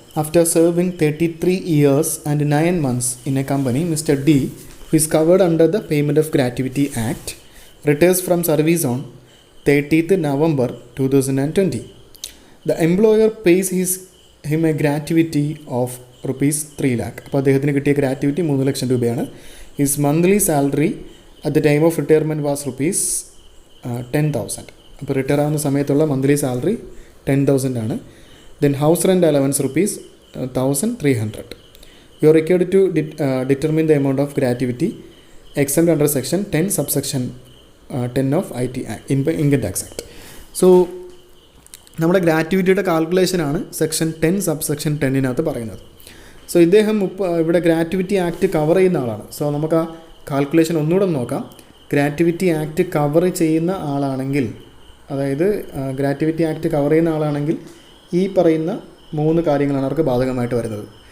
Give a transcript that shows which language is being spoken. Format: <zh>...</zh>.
<en>After serving 33 years and 9 months in a company, Mr. D, who is covered under the Payment of Gratuity Act, retires from service on 30th November 2020. The employer pays him a gratuity of rupees 3 lakh.</en> <ml>അപ്പോൾ അദ്ദേഹത്തിന് കിട്ടിയ gratuity 3 ലക്ഷം രൂപയാണ്.</ml> <en>His monthly salary at the time of retirement was rupees 10,000.</en> <ml>അപ്പോൾ retire ആവുന്ന സമയത്തുള്ള monthly salary 10,000 ആണ്.</ml> <en>Then house rent allowance rupees 1,300. You are required to determine the amount of gratuity exempt under section 10 subsection 10 of IT Act, Income Tax Act.</en> <ml>So നമ്മുടെ ഗ്രാറ്റുവിറ്റിയുടെ കാൽക്കുലേഷനാണ് section 10 subsection 10 പറയുന്നത്. So ഇദ്ദേഹം ഇവിടെ gratuity act cover ചെയ്യുന്ന ആളാണ്. So നമുക്ക് ആ calculation ഒന്നുകൂടെ നോക്കാം. ഗ്രാറ്റുവിറ്റി ആക്ട് കവർ ചെയ്യുന്ന ആളാണെങ്കിൽ, അതായത് ഗ്രാറ്റുവിറ്റി ആക്ട് കവർ ചെയ്യുന്ന ആളാണെങ്കിൽ ഈ പറയുന്ന 3 കാര്യങ്ങളാണ് അവർക്ക് ബാധകമായിട്ട് വരുന്നത്.</ml>